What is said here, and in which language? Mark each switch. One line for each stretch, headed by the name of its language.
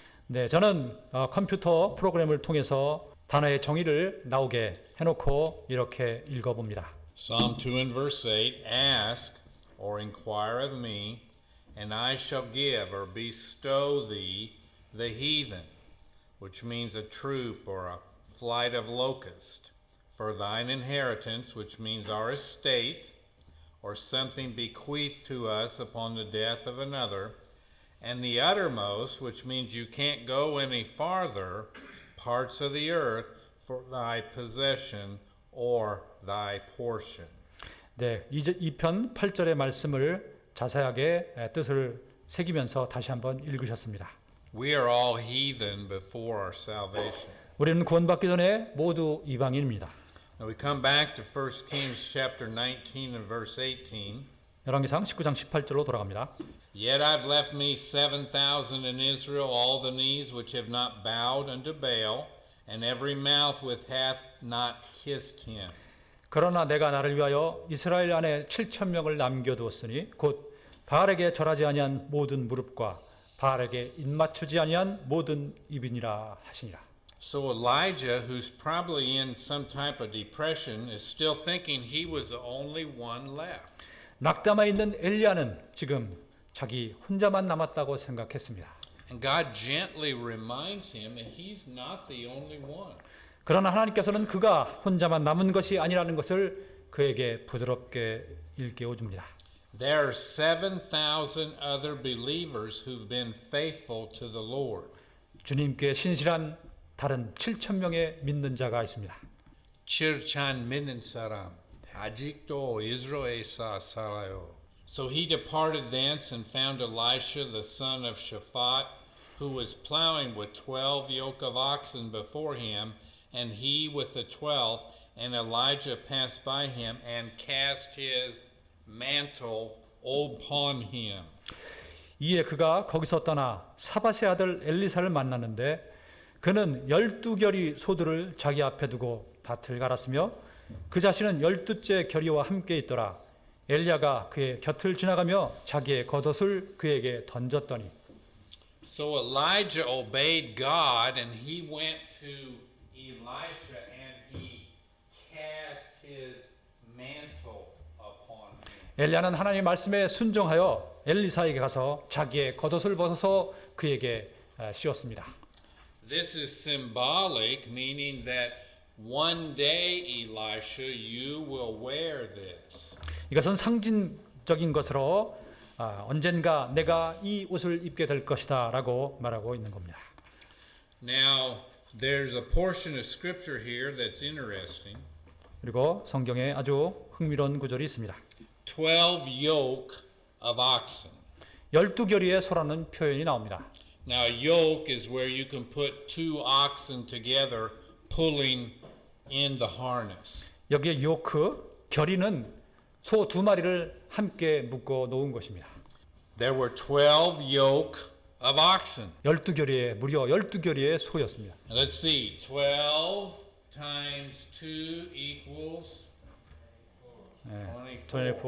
Korean: 네, 저는 컴퓨터 프로그램을 통해서 단어의 정의를 나오게 해놓고 이렇게 읽어봅니다.
English: Psalm 2 and verse 8, Ask or inquire of me, and I shall give or bestow thee the heathen, which means a troop or a flight of locusts, for thine inheritance, which means our estate, or something bequeathed to us upon the death of another, and the uttermost, which means you can't go any farther, parts of the earth for thy possession or thy portion.
Korean: 네, 2편 8절의 말씀을 자세하게 뜻을 새기면서 다시 한번 읽으셨습니다.
English: We are all heathen before our salvation.
Korean: 우리는 구원받기 전에 모두 이방인입니다.
English: Now we come back to 1 Kings chapter 19 and verse 18.
Korean: 열왕기상 19장 18절로 돌아갑니다.
English: Yet I've left me 7,000 in Israel, all the knees which have not bowed unto Baal, and every mouth which hath not kissed him.
Korean: 그러나 내가 나를 위하여 이스라엘 안에 7천 명을 남겨두었으니 곧 바알에게 절하지 아니한 모든 무릎과 바알에게 입맞추지 아니한 모든 입이니라 하시니라.
English: So Elijah, who's probably in some type of depression, is still thinking he was the only one left.
Korean: 낙담해 있는 엘리야는 지금 자기 혼자만 남았다고 생각했습니다.
English: And God gently reminds him that he's not the only one.
Korean: 그러나 하나님께서는 그가 혼자만 남은 것이 아니라는 것을 그에게 부드럽게 일깨워 줍니다.
English: There are 7,000 other believers who've been faithful to the Lord.
Korean: 주님께 신실한 다른 7천 명의 믿는 자가 있습니다. 칠천 믿는 사람 아직도 이스라엘에 살아요.
English: So he departed thence and found Elisha the son of Shaphat, who was plowing with 12 yoke of oxen before him, and he with the 12th, and Elijah passed by him and cast his mantle upon him.
Korean: 이에 그가 거기서 떠나 사밧의 아들 엘리사를 만났는데 그는 12결이 소들을 자기 앞에 두고 밭을 갈았으며 그 자신은 12째 결이와 함께 있더라. 엘리야가 그의 곁을 지나가며 자기의 겉옷을 그에게 던졌더니
English: So Elijah obeyed God, and he went to Elisha and he cast his mantle upon him.
Korean: 엘리야는 하나님의 말씀에 순종하여 엘리사에게 가서 자기의 겉옷을 벗어서 그에게 씌웠습니다.
English: This is symbolic, meaning that one day, Elisha, you will wear this.
Korean: 이것은 상징적인 것으로 언젠가 내가 이 옷을 입게 될 것이다라고 말하고 있는 겁니다.
English: Now, there's a portion of scripture here that's interesting.
Korean: 그리고 성경에 아주 흥미로운 구절이 있습니다.
English: 12 yoke of oxen.
Korean: 12결의의 소라는 표현이 나옵니다.
English: Now, yoke is where you can put two oxen together pulling in the harness.
Korean: 여기에 요크, 결의는 소 두 마리를 함께 묶어 놓은 것입니다.
English: There were 12 yoke of oxen.
Korean: 12결의의 무려 12결의의 소였습니다.
English: Let's see. 12 times 2 equals 24.